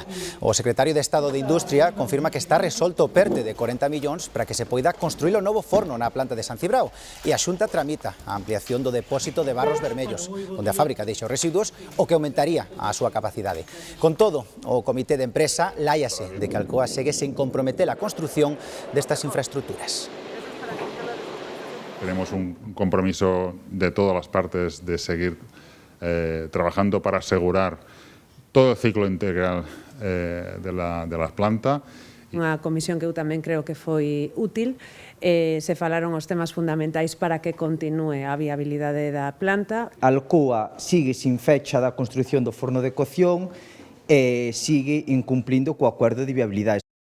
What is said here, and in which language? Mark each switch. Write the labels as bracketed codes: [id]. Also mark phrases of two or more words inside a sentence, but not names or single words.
[gl] O secretario de Estado de Industria confirma que está resolto o perte de 40 millóns para que se poida construir o novo forno na planta de San Cibrao e a Xunta tramita a ampliación do depósito de barros vermellos, onde a fábrica deixa os residuos, o que aumentaría a súa capacidade. Con todo, o comité de empresa láiase de que Alcoa segue sen comprometer a construción destas infraestructuras. [es] Tenemos un compromiso de todas las partes de seguir trabajando para asegurar [gl] todo o [es] ciclo integral de la planta. [gl] Unha comisión que eu tamén creo que foi útil. Se falaron os temas fundamentais para que continue a viabilidade da planta. Alcoa sigue sin fecha da construción do forno de cocción e sigue incumplindo co acordo de viabilidade.